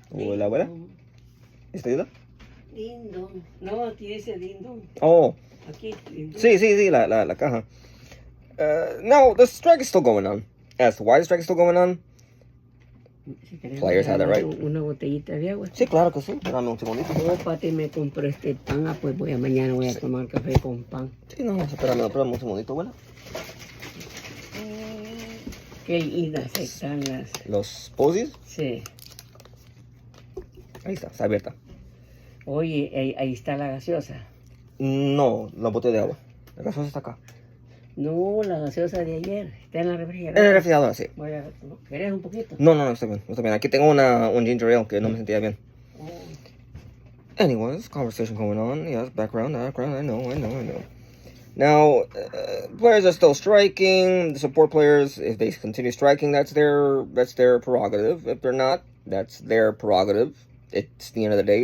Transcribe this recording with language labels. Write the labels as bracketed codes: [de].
[es] Hola, hola. ¿Está lindo? Lindo. No, aquí dice lindo. Oh. Aquí, lindo. Sí, la caja. [en] No, the strike is still going on. As to why the strike is still going on, players have that right. [es] Una botellita de agua. Sí, claro que sí. Dame un segundito. Oh, Pati, me compré este pan. Pues mañana voy a tomar café con pan. Sí, no, espérame un segundito, bueno. Qué lindas están las... ¿Los posies? Sí. Ahí está abierta. Oye, ahí está la gaseosa. No, la botella de agua. La gaseosa está acá. No, la gaseosa de ayer. Está en la En el refrigeradora. refrigerador, sí. Voy a, ¿no? ¿Querés un poquito? No, no, no, está bien, está bien. Aquí tengo un ginger ale que no me sentía bien. Oh. [en] Anyways, conversation going on. Yes, background. I know. Now, players are still striking. The support players, if they continue striking, that's their prerogative. If they're not, that's their prerogative. It's the end of the day.